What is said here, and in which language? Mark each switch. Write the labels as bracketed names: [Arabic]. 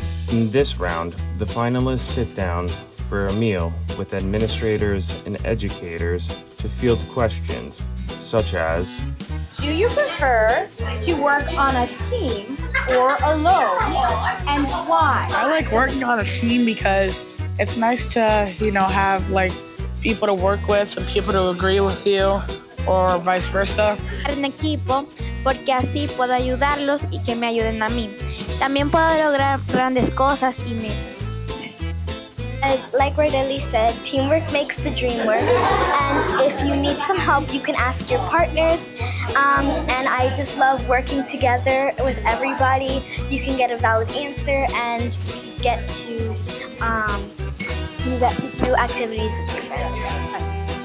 [English] In this round, the finalists sit down for a meal with administrators and educators to field questions such as, do you prefer to work on a team or alone, and why? I like working on a team because it's nice to, have people to work with and people to agree with you, or vice versa. [Spanish] En equipo, porque así puedo ayudarlos y que me ayuden a mí. También puedo lograr grandes cosas y metas. [English] As like Rodelli said, teamwork makes the dream work. And if you need some help, you can ask your partners. And I just love working together with everybody. You can get a valid answer and get to do activities with your friends.